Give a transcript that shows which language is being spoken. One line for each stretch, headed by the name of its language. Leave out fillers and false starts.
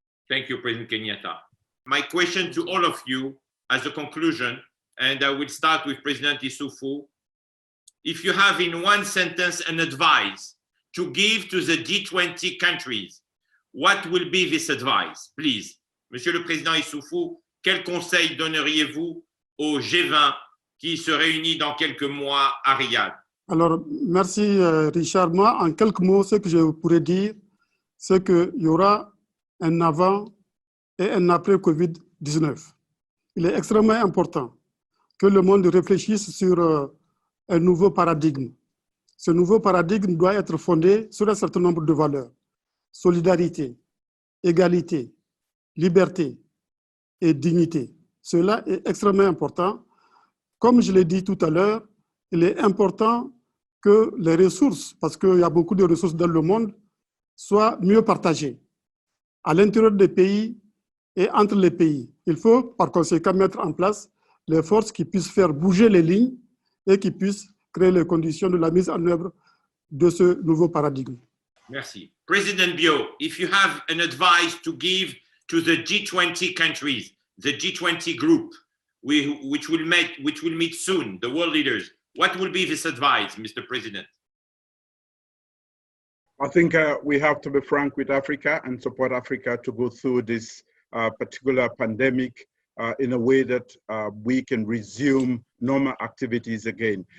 English: Thank you, President Kenyatta. My question to all of you as a conclusion, and I will start with President ISSOUFOU. if you have in one sentence an advice to give to the G20 countries, what will be this advice, please?
French: Monsieur le Président Issoufou, quel conseil donneriez-vous au G20 qui se réunit dans quelques mois à Riyad? Alors, merci Richard. Moi, en quelques mots, ce que je pourrais dire, c'est qu'il y aura un avant et un après Covid-19. Il est extrêmement important que le monde réfléchisse sur un nouveau paradigme. Ce nouveau paradigme doit être fondé sur un certain nombre de valeurs. Solidarité, égalité, liberté et dignité. Cela est extrêmement important. Comme je l'ai dit tout à l'heure, il est important que les ressources, parce qu'il y a beaucoup de ressources dans le monde, soient mieux partagées à l'intérieur des pays et entre les pays. Il faut par conséquent mettre en place les forces qui puissent faire bouger les lignes et qui puissent créer les conditions de la mise en œuvre de ce nouveau paradigme. Merci.
English: President Bio, if you have an advice to give to the G20 countries, the G20 group, which will meet soon, the world leaders, what will be this advice, Mr. President? I think we have to be frank with Africa and support Africa to go through this particular pandemic in a way that we can resume normal activities again.